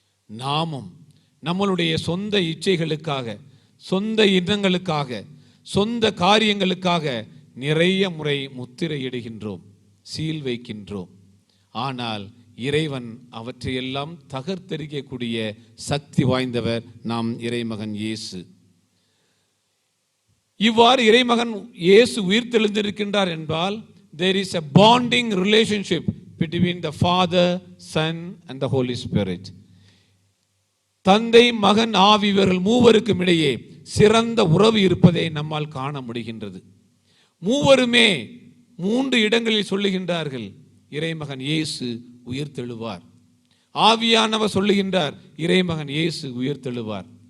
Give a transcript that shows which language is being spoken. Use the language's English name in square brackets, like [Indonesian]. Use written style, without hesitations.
[Tamil] நாமும் நம்மளுடைய சொந்த இச்சைகளுக்காக, சொந்த எண்ணங்களுக்காக, சொந்த காரியங்களுக்காக நிறைய முறை முத்திரையிடுகின்றோம், சீல் வைக்கின்றோம். ஆனால் இறைவன் அவற்றையெல்லாம் தகர்த்தெறியக்கூடிய சக்தி வாய்ந்தவர் நாம் இறைமகன் இயேசு. இவ்வாறு இறைமகன் இயேசு உயிர்த்தெழுந்திருக்கின்றார் என்றால் [English] there is a bonding relationship between the Father, Son and the Holy Spirit. [Tamil] தந்தை, மகன், ஆவி இவர்கள் மூவருக்கும் இடையே சிறந்த உறவு இருப்பதை நம்மால் காண முடிகின்றது. மூவருமே 3 இடங்களில் சொல்லுகின்றார்கள், இறைமகன் இயேசு உயிர்த்தெழுவார். ஆவியானவர் சொல்லுகின்றார், இறைமகன் இயேசு உயிர்த்தெழுவார்.